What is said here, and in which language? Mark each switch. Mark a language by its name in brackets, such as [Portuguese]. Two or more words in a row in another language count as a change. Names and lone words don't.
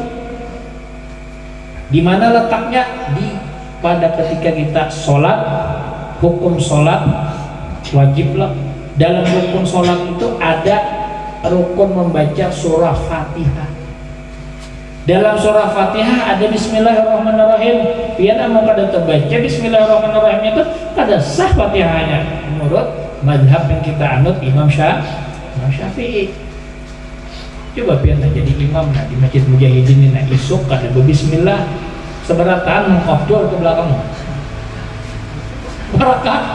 [Indonesian] Di mana letaknya? Pada ketika kita sholat, hukum sholat wajiblah. Dalam rukun sholat itu ada rukun membaca surah Fatihah. Dalam surah Fatihah ada Bismillahirrahmanirrahim. [Banjar] Biar mau kada terbaca Bismillahirrahmanirrahim itu kada sah Fatihahnya menurut mazhab yang kita anut Imam Syafi'i. Coba biar jadi imam di Masjid Mujahidin ini isuk kada berbismillah seberatan mengkofdor ke belakang barakah.